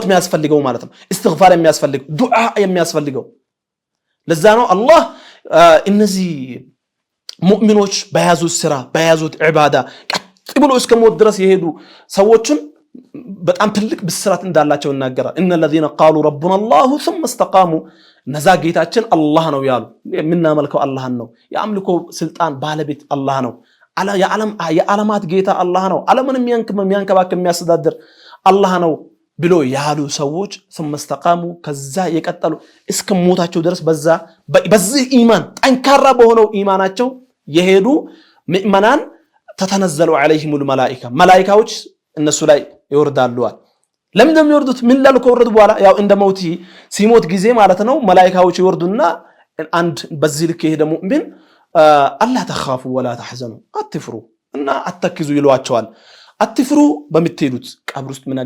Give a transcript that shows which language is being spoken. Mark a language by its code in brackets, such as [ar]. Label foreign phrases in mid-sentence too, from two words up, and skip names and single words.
[am] የሚያስፈልገው ማለት ነው። እስትግፋር የሚያስፈልገው ዱዓ የሚያስፈልገው። ለዛ ነው አላህ እነዚህ ሙእሚኖች በያዙት ስራ በያዙት ዒባዳ ቀጥ ብሎ እስከ ሞት ድረስ የሄዱ ሰዎችን በጣም ትልቅ ብስራት እንዳላቸው ይናገራል። እነ [ar] الذين قالوا ربنا الله ثم استقاموا [am] ነዛ ጌታችን አላህ ነው ያሉ የምናመልከው አላህን ነው። የአምልኮ ስልጣን ባለቤት አላህ ነው። የዓለማት ጌታ አላህ ነው። ዓለምን የሚያንከባክብ የሚያስተዳድር አላህ ነው ብሎ ያሉ ሰዎች [ar] ثم استقاموا [am] ከዛ የቀጠሉ እስከ ሞታቸው ድረስ በዚህ ኢማን ጠንካራ በሆነው ኢማናቸው የሄዱ ሙእሚናን [ar] ተተነዘሉ عليهم الملائكه [am] መላእክቶች እነሱ ላይ ይወርዳሉ። ለምን እንደሚወርዱት ምን ላሉ ከወረዱ በኋላ ያው እንደ ሞት ሲሞት ጊዜ ማለት ነው። መላእክቶች ይወርዱና አንድ በዚህ ልክ የሄደ ሙእሚን [ar] ألا تخافوا ولا تحزنوا [am] አትፍሩ እና አትተክዙ ይሏቸዋል። አትፍሩ በምትሄዱት ቀብር ውስጥ ምን